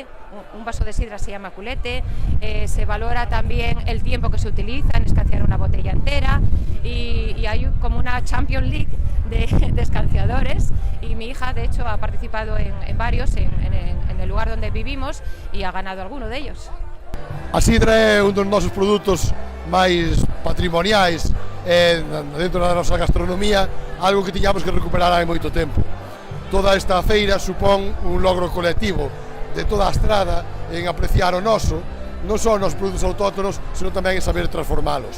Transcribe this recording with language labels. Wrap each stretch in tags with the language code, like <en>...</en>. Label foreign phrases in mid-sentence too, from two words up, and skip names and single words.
<es>Un vaso de sidra se llama culete. Se valora también el tiempo que se utiliza en escanciar una botella entera, y hay como una Champions League de escanciadores, y mi hija de hecho ha participado en varios en el lugar donde vivimos y ha ganado alguno de ellos.</es> <gl>A sidra é un dos nosos produtos máis patrimoniais dentro da nosa gastronomía, algo que tiñamos que recuperar hai moito tempo. Toda esta feira supón un logro colectivo de toda a Estrada en apreciar o noso, non só nos produtos autóctonos, senón tamén en saber transformalos.</gl>